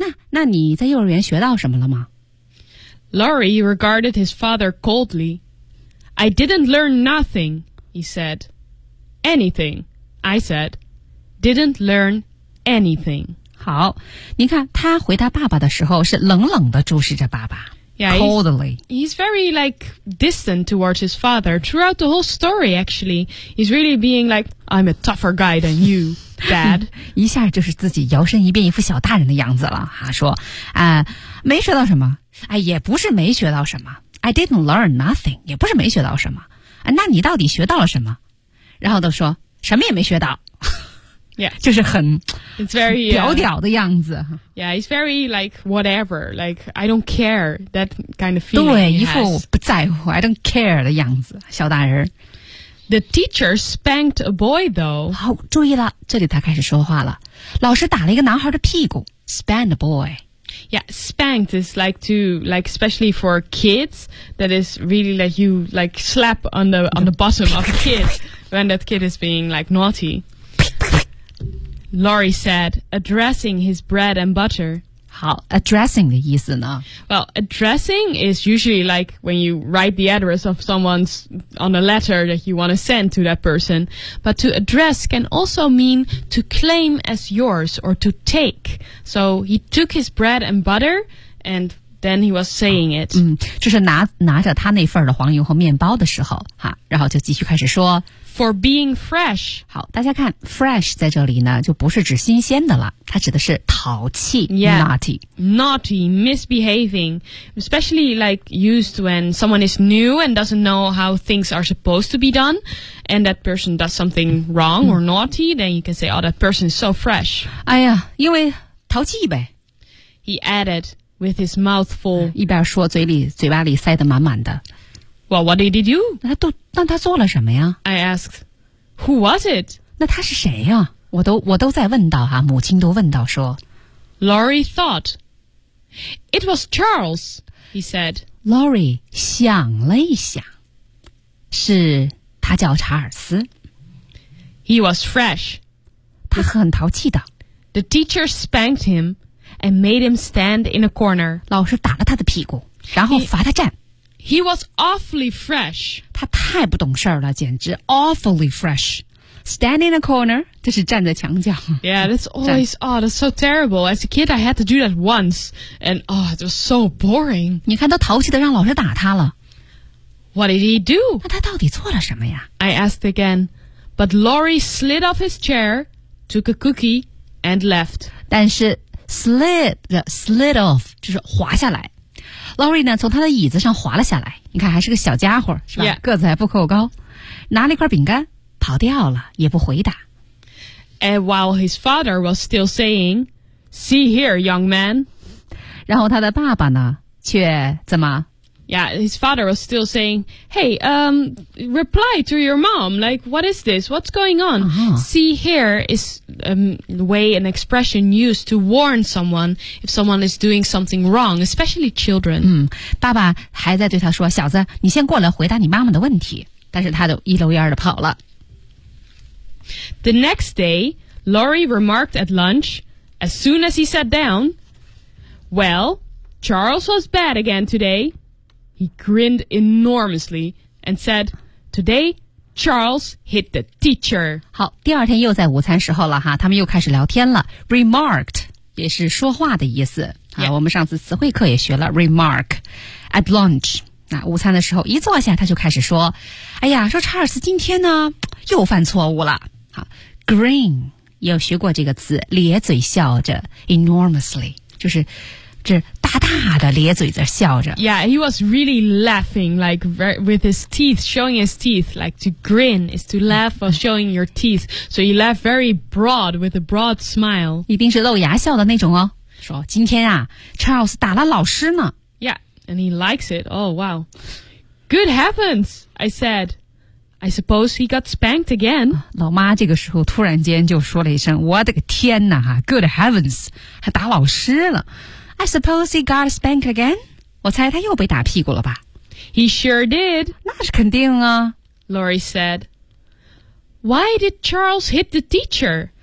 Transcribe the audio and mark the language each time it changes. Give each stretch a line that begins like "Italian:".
Chinese: 那你在幼儿园学到什么了吗
English: ?Laurie regarded his father coldly. I didn't learn nothing, he said. Anything, I said. Didn't learn anything.
Chinese: 好你看他回答爸爸的时候是冷冷地注视着爸爸。
English: Yeah, coldly. He's very, like, distant towards his father throughout the whole story, actually. He's really being like, I'm a tougher guy than you, Dad.
Chinese: 一下就是自己摇身一变一副小大人的样子了、啊、说、没学到什么、哎、也不是没学到什么
English: I didn't learn nothing
Chinese: 也不是没学到什么、那你到底学到了什么然后都说什么也没学到
English: Yeah.
Chinese: 就是很
English: It's very,
Chinese: 屌屌的样子
English: Yeah, it's very like whatever Like I don't care That kind of feeling
Chinese: 对一副不在乎
English: I don't care
Chinese: 的样子小大人
English: The teacher spanked a boy, though.
Chinese: 好，注意了，这里他开始说话了。老师打了一个男孩的屁股。
English: Spanked a boy. Yeah, spanked is like to, like, especially for kids, that is really like you, like, slap on the bottom of a kid when that kid is being, like, naughty. Laurie said, addressing his bread and butter. 好 addressing 的意思呢 Well, addressing is usually like when you write the address of someone's on a letter that you want to send to that person. But to address can also mean to claim as yours or to take. So he took his bread and butter and then he was saying it.
Chinese: 就是拿着他那份的黄油和面包的时候哈，然后就继续开始说
English: For being fresh.
Chinese: 好，大家看 fresh 在这里呢就不是指新鲜的了。它指的是淘气
English: yeah, naughty. Naughty, misbehaving. Especially like used when someone is new and doesn't know how things are supposed to be done. And that person does something wrong or naughty. Then you can say, oh, that person is so fresh.
Chinese: 哎呀因为淘气呗。
English: He added with his mouth full.
Chinese: 一边说嘴巴里塞得满满的。
English: Well, what did he do?
Chinese: 那他做了什么呀
English: I asked, who was it?
Chinese: 那他是谁呀我都在问到哈、啊、母亲都问到说
English: Laurie thought, it was Charles, he said.
Chinese: Laurie 想了一想是他叫查尔斯。
English: He was fresh.
Chinese: 他很淘气的。
English: The teacher spanked him and made him stand in a corner.
Chinese: 老师打了他的屁股然后罚他站。
English: He was awfully fresh.
Chinese: 他太不懂事了简直
English: awfully fresh. Stand in a corner,
Chinese: 这是站在墙角。
English: Yeah, that's always, oh, that's so terrible. As a kid, I had to do that once, and oh, it was so boring.
Chinese: 你看都淘气的让老师打他了。
English: What did he do?
Chinese: 那他到底做了什么呀?
English: I asked again, but Laurie slid off his chair, took a cookie, and left.
Chinese: 但是
English: slid off,
Chinese: 就是滑下来。 Laurie 呢从他的椅子上滑了下来。你看还是个小家伙是吧、
English: yeah.
Chinese: 个子还不够高。拿了一块饼干。跑掉了也不回答
English: And while his father was still saying See here, young man
Chinese: 然后他的爸爸呢却怎么
English: Yeah, his father was still saying Hey, reply to your mom Like, what is this? What's going on?、 Uh-huh. See here is the way an expression used to warn someone If someone is doing something wrong Especially children、
Chinese: 爸爸还在对他说小子你先过来回答你妈妈的问题但是他就一溜烟的跑了
English: The next day, Laurie remarked at lunch, as soon as he sat down, Well, Charles was bad again today. He grinned enormously and said, Today, Charles hit the teacher.
Chinese: 好，第二天又在午餐时候了哈，他们又开始聊天了。Remarked 也是说话的意思。
English: Yeah.
Chinese: 我们上次词汇课也学了
English: remark at lunch.
Chinese: 那午餐的时候一坐下他就开始说哎呀说查尔斯今天呢又犯错误了好 Grin 有学过这个词咧嘴笑着 Enormously 就是这大大的咧嘴着笑着
English: Yeah he was really laughing Like with his teeth Showing his teeth Like to grin is to laugh or showing your teeth So he laughed very broad With a broad smile
Chinese: 一定是露牙笑的那种哦说今天啊查尔斯打了老师呢
English: And he likes it. Oh, wow. Good heavens, I said. I suppose he got spanked again.
Chinese: 老妈这个时候突然间就说了一声我的个天哪
English: Good heavens,
Chinese: 还打老师了。
English: I suppose he got spanked again.
Chinese: 我猜他又被打屁股了吧。
English: He sure did.
Chinese: 那是肯定啊。
English: Laurie said. Why did Charles hit the teacher?